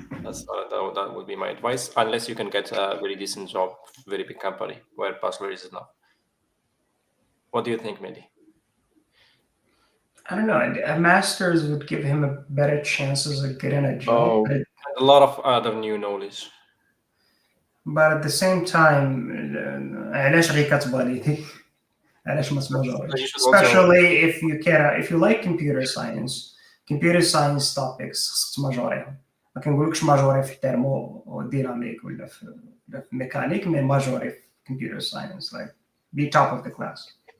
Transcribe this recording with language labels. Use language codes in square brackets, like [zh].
[en] That would be my advice, unless you can get a very decent job, very big company where bachelor is enough. What do you think, Mehdi? I don't know. A master's would give him a better chances of getting a job. A lot of other new knowledge. But at the same time, [ar] علاش غير كتبغى لي علاش ما تماجوريش. [en] Especially if you like computer science topics [ar] خصك تماجوريهم. ما كنقولكش ماجوري في الترموديناميك ولا في ميكانيك، مي ماجوري في [en] computer science, like be top of the class.